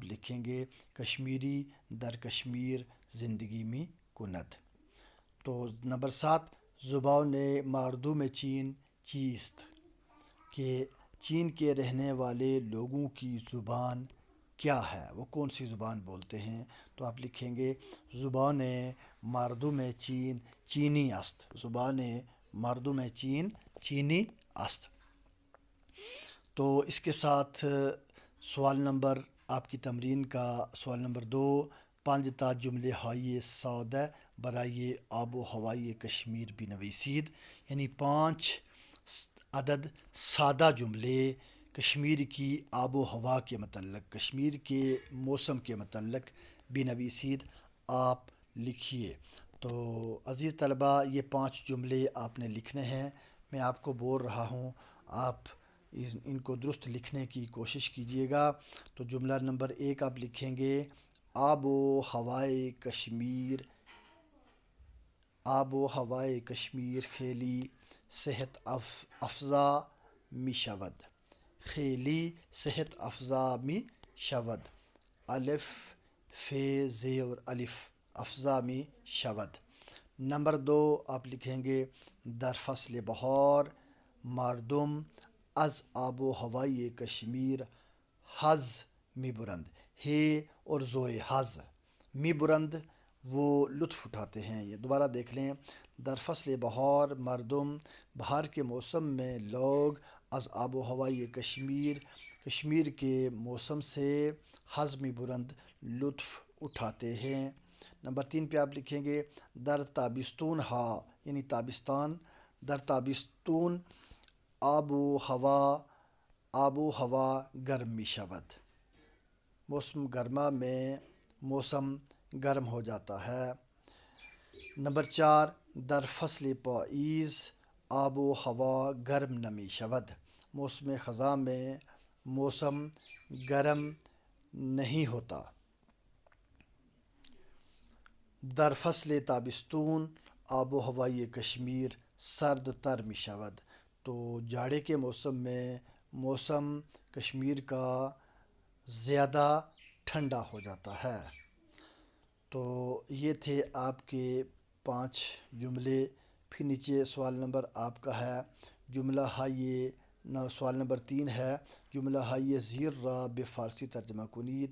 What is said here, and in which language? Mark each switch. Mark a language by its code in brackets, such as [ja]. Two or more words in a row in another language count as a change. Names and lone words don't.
[ur] لکھیں گے [fa] کشمیری در کشمیر زندگی می کند [ur] تو نمبر [fa] 7 زبان مردم چین چیست کہ چین [ur] کے رہنے والے لوگوں کی زبان کیا ہے وہ کون سی زبان بولتے ہیں تو آپ لکھیں گے [fa] زبان مردم چین چینی است زبان مردم چین چینی است [ur] تو اس کے ساتھ سوال نمبر آپ کی تمرین کا سوال نمبر 2 [fa] تا جمله های ساده برای آب و هوای کشمیر بنویسید. [ur] یعنی 5 عدد سادہ جملے کشمیر کی آب و ہوا کے متعلق، کشمیر کے موسم کے متعلق بنویسید، آپ لکھیے۔ تو عزیز طلبہ، یہ 5 جملے آپ نے لکھنے ہیں۔ میں آپ کو بول رہا ہوں، آپ ان کو درست لکھنے کی کوشش کیجیے گا۔ تو جملہ نمبر 1 آپ لکھیں گے، [fa] آب و ہوائے کشمیر، آب و ہوائے کشمیر خیلی صحت افزا می شود، خیلی صحت افزا می شود، الف ف زیر الف افزا می شود۔ [ur] نمبر 2 آپ لکھیں گے، [fa] در فصل بہار مردم از آب و ہوای کشمیر حظ می برند، [ur] ہے اور زوئے حظ، [fa] می برند [ur] وہ لطف اٹھاتے ہیں۔ یہ دوبارہ دیکھ لیں، [fa] در فصل بہار مردم، [ur] بہار کے موسم میں لوگ، [fa] از آب و ہوای کشمیر، کشمیر کے موسم سے، حظ می برند [ur] لطف اٹھاتے ہیں۔ نمبر 3 پہ آپ لکھیں گے، [fa] در تابستون ہا یعنی تابستان، در تابستون آب و ہوا گرم می شود، [ur] موسم گرما میں موسم گرم ہو جاتا ہے۔ [fa] نمبر 4 در فصل پاییز آب و ہوا گرم نمی شود، [ur] موسم خزاں میں موسم گرم نہیں ہوتا۔ [fa] در فصل تابستون آب و ہوای کشمیر سرد تر می شود، [ur] تو جاڑے کے موسم میں موسم کشمیر کا زیادہ ٹھنڈا ہو جاتا ہے۔ تو یہ تھے آپ کے 5 جملے۔ پھر نیچے سوال نمبر آپ کا ہے، جملہ ہائے سوال نمبر 3 ہے، [fa] جملہ ہائے زیر را بے فارسی ترجمہ کنید۔